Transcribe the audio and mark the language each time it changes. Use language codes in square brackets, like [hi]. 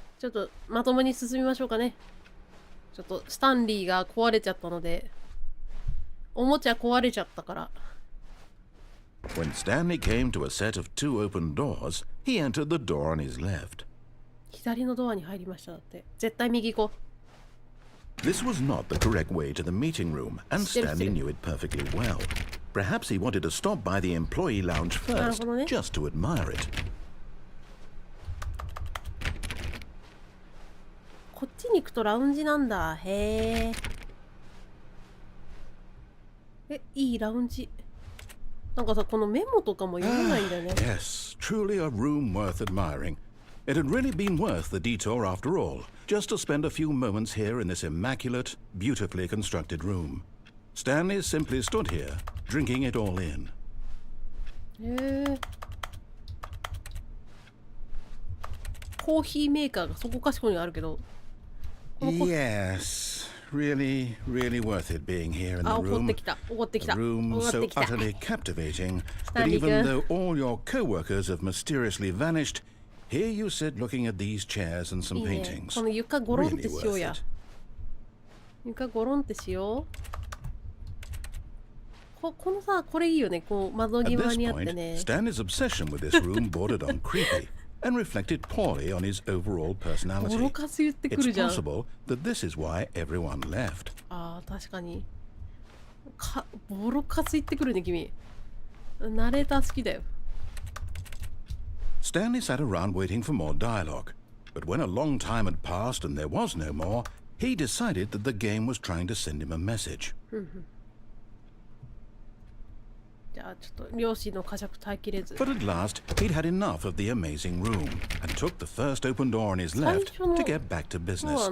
[ja] ちょっとまともに進みましょうかね。ちょっとスタンリーが壊れちゃったので、おもちゃ壊れちゃったから。 [en] When Stanley came to a set of 2 open doors, he entered the door on his left. [ja] 左のドアに入りましただって。絶対右行こう。 [en] This was not the correct way to the meeting room, and Stanley knew it perfectly well. Perhaps he wanted to stop by the employee lounge first, just to admire it. [ja] こっちに行くとラウンジなんだ。へえ。いいラウンジ。なんかさ、このメモとかも読めないんだよね。 [en] Yes, truly a room worth admiring. It had really been worth the detour after all, just to spend a few moments here in this immaculate, beautifully constructed room. Stanley simply stood here, drinking it all in. [ja] コーヒーメーカーがそこかしこにあるけど。 [en] Yes, really worth it being here in the room. A room so utterly captivating that even though all your co-workers have mysteriously vanished, here you sit looking at these chairs and some paintings. [ja] この床ゴロンってしようや。床ゴロンってしよう。このさ、これいいよね。こう窓際にあってね。 [en] Stanley's obsession with this room bordered on creepy, and reflected poorly on his overall personality. [ja] ボロカス言ってく [en] It's [ja] るじゃん。 [en] possible that this is why everyone left. [ja] ああ、確かに。ボロカス言ってくるね、君。ナレーター好きだよ。 [en] Stanley sat around waiting for more dialogue, but when a long time had passed and there was no more, he decided that the game was trying to send him a message. [ja] じゃあちょっと両親の呵責耐えきれず。 [en] But at last, he'd had enough of the amazing room and took the first open door on his left to get back to